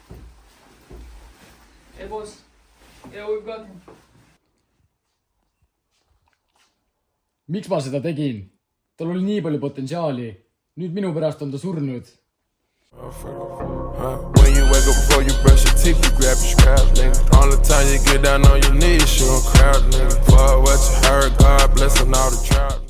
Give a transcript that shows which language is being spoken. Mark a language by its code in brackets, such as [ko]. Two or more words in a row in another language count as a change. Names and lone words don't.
[en] Hey boss, yeah, we've got him. [et] Miks ma seda tegin? Tal oli nii palju potentsiaali. Nüüd minu pärast on ta surnud. [en] When you wake up before you brush your teeth, you grab your scrap, nigga. All the time you get down on your knees, you don't crowd, nigga. Fuck what you heard, God blessing all the trap.